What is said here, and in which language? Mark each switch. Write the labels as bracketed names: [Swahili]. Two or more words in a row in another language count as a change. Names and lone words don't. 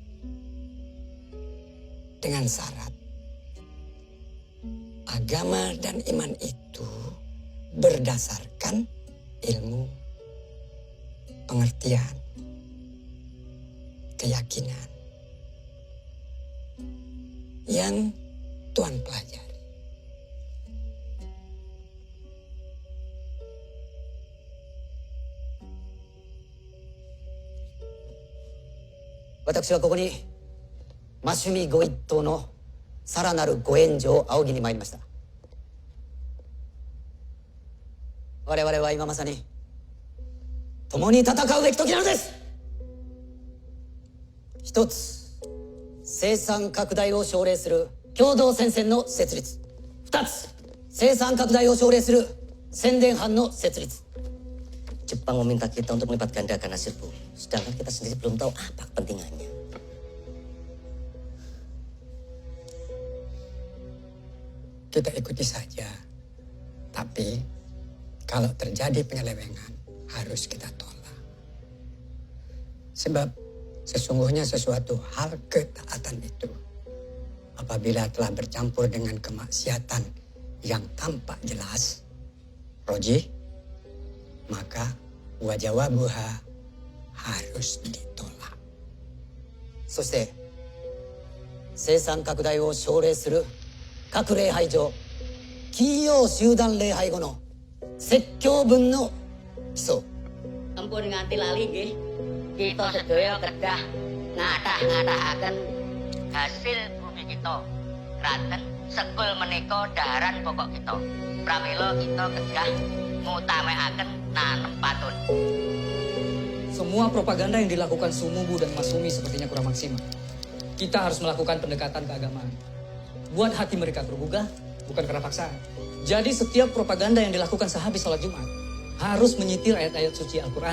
[Indonesian] Dengan syarat agama dan iman itu berdasarkan ilmu, pengertian, keyakinan yang Tuan pelajari. [Japanese] 私はここに Masumi ご一党のさらなるご援助を仰ぎに参りました。我々は今まさに共に戦うべき時なのです。一つ、生産拡大を奨励する共同戦線の設立。二つ、生産拡大を奨励する宣伝班の設立。 [Indonesian] Jepang meminta kita untuk melipat gandakan hasil bumi, sedangkan kita sendiri belum tahu apa kepentingannya. Kita ikuti saja. Tapi kalau terjadi penyelewengan harus kita tolak. Sebab sesungguhnya sesuatu hal ketaatan itu apabila telah bercampur dengan kemaksiatan yang tampak jelas, roji, maka wajawabuha harus ditolak. [Japanese] そして生産拡大を奨励する各礼拝所金曜集団礼拝後の説教文の基礎 [Javanese] Ampun nganti lali nggih. Kita sedaya kedah ngathah-ngathahaken hasil bumi kita. Kraten sekul menika daharan pokok kita. Pramila kita kedah ngutamekaken nanem patun. [Indonesian] Semua propaganda yang dilakukan Sumubu dan Masumi sepertinya kurang maksimal. Kita harus melakukan pendekatan keagamaan. Buat hati mereka tergugah, bukan karena paksaan. Jadi setiap propaganda yang dilakukan sehabis sholat Jumat harus menyitir ayat-ayat suci Al-Quran.